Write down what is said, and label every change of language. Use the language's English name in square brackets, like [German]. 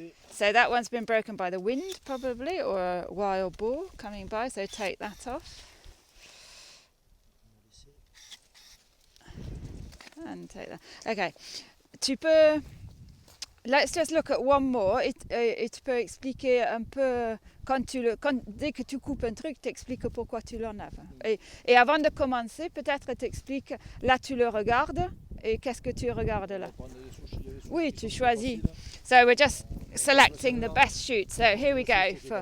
[English] So that one's been broken by the wind probably, or a wild boar coming by, so take that off. And take that. Okay, [French] tu peux... [English] Let's just look at one more. [French] Et tu peux expliquer un peu, dès que tu coupes un truc, t'expliques pourquoi tu l'enlèves. Et avant de commencer, peut-être t'expliques, là tu le regardes, et qu'est-ce que tu regardes là? Oui, tu choisis. [English] So we're just selecting the best shoot. So here we go.